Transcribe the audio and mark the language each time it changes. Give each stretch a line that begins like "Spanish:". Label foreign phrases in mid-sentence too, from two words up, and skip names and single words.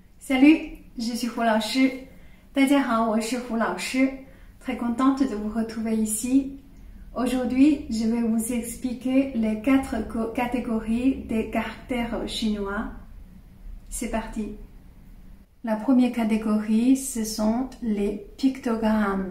French: Salut, je suis Hu Laoshi.
Chinese: 大家好，我是胡老师.
French: Très contente de vous retrouver ici. Aujourd'hui, je vais vous expliquer les 4 catégories des caractères chinois. C'est parti. La première catégorie, ce sont les pictogrammes.